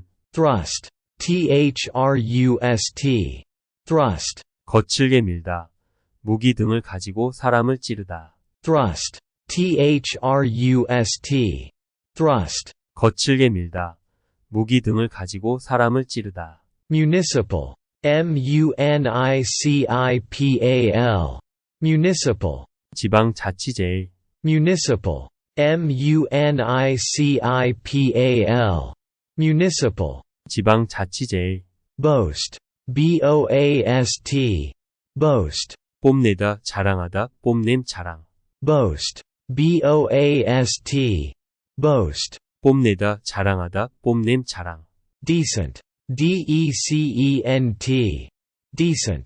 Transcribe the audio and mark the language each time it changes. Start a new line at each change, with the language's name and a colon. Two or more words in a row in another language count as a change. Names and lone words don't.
English: thrust, thrust, thrust,
Korean: 거칠게 밀다. 무기 등을 가지고 사람을 찌르다.
English: thrust, trust, thrust,
Korean: 거칠게 밀다. 무기 등을 가지고 사람을 찌르다.
English: municipal, municipal, municipal,
Korean: 지방자치제일.
English: municipal, municipal, municipal,
Korean: 지방자치제일.
English: boast, boast, boast,
Korean: 뽐내다, 자랑하다, 뽐냄, 자랑.
English: boast, boast, boast,
Korean: 뽐내다, 자랑하다, 뽐냄, 자랑.
English: decent, decent, decent,